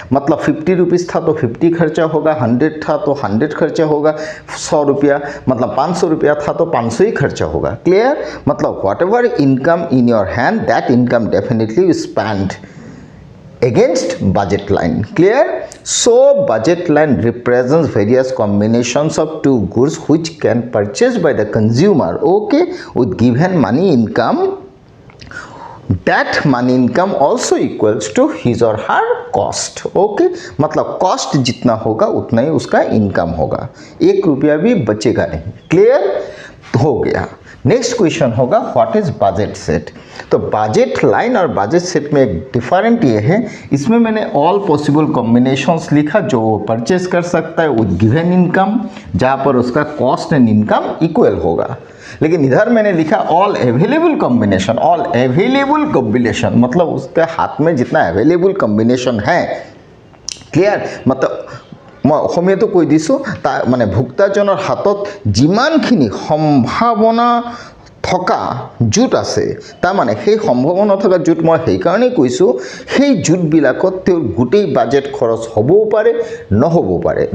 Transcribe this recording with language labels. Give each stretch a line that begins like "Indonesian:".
Hindi: मतलब 50 रुपीज़ था तो 50 खर्चा होगा, 100 था तो 100 खर्चा होगा, 100 रुपया मतलब 500 रुपया था तो 500 ही खर्चा होगा। क्लियर?
English: मतलब whatever income in your hand that income definitely you spend against budget line. Clear? So budget line represents various combinations of two goods which can purchased by the consumer, okay, with given money income. That money income also equals to his or her cost.
Hindi: Okay, मतलब cost जितना होगा उतना ही उसका income होगा, 1 रुपया भी बचेगा नहीं। क्लियर हो गया। नेक्स्ट क्वेश्चन होगा
English: What is budget set.
Hindi: तो बजट लाइन और बजट सेट में एक डिफरेंट ये है, इसमें मैंने ऑल पॉसिबल कॉम्बिनेशंस लिखा जो वो परचेज कर सकता है विद गिवन इनकम, जहाँ पर उसका कॉस्ट एंड इनकम इक्वल होगा। लेकिन इधर मैंने लिखा all available combination, all available combination मतलब उसके हाथ में जितना अवेलेबल कॉम्बिनेशन है। क्लियर? मतलब मैं
Assamese: অসমীয়া তো কৈ দিছোঁ তাৰ মানে ভোক্তাজনৰ হাতত যিমানখিনি সম্ভাৱনা থকা জুট আছে, তাৰমানে সেই সম্ভাৱনা থকা জুট মই সেইকাৰণেই কৈছোঁ সেই জুটবিলাকত তেওঁৰ গোটেই বাজেট খৰচ হ'বও পাৰে নহ'বও পাৰে।